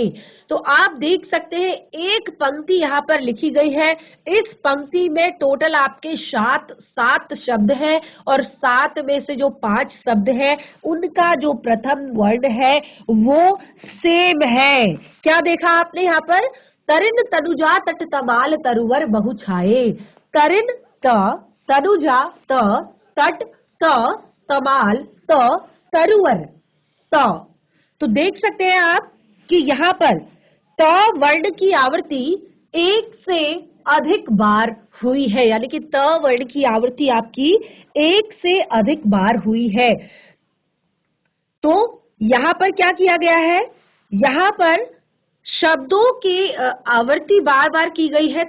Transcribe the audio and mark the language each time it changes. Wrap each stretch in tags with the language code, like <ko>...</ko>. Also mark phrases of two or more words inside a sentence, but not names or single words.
<hi>तो आप देख सकते हैं एक पंक्ति यहाँ पर लिखी गई है, इस पंक्ति में टोटल आपके 7 शब्द हैं, और 7 में से जो 5 शब्द हैं उनका जो प्रथम वर्ण है वो सेम है। क्या देखा आपने यहाँ पर, तरिन तनुजा तट तमाल तरुवर बहुछाये। तरिन त, तनुजा त, तट त, तमाल त, तरुवर त। तो देख सकते हैं आप कि यहाँ पर त वर्ण की आवृत्ति 1 से अधिक बार हुई है, यानी कि त वर्ण की आवृत्ति आपकी 1 से अधिक बार हुई है। तो यहाँ पर क्या किया गया है, यहाँ पर शब्दों की आवृत्ति बार बार की गई है।</hi>